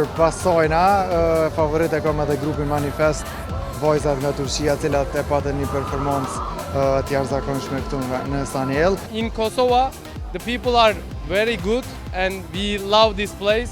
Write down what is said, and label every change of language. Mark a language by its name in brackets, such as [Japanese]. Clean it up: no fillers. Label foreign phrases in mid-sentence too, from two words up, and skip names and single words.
[Albanian] pasojna, favorit e kom edhe grupin Manifest, vojzat nga Turqia, cilat e patën një performancë të jashtëzakonshme këtu në Saniel. [English] In Kosovo, the people are very good and we love this place.